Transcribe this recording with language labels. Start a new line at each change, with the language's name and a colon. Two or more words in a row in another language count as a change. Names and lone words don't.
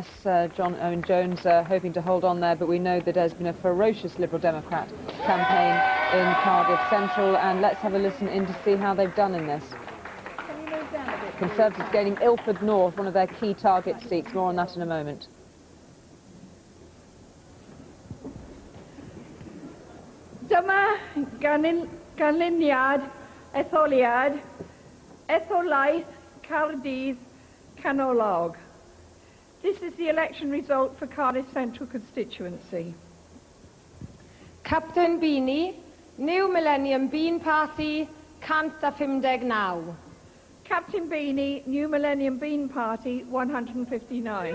English: John Owen Jones hoping to hold on there, but we know that there's been a ferocious Liberal Democrat campaign in Cardiff Central, and let's have a listen in to see how they've done in this. Conservatives gaining Ilford North, one of their key target seats. More on that in a moment.
Welsh: Dyma ganlyniad etholiad etholaeth Caerdydd Canolog.
English: This is the election result for Cardiff Central constituency. Captain Beanie, New Millennium Bean Party, 159. Captain Beanie, New Millennium Bean Party, 159.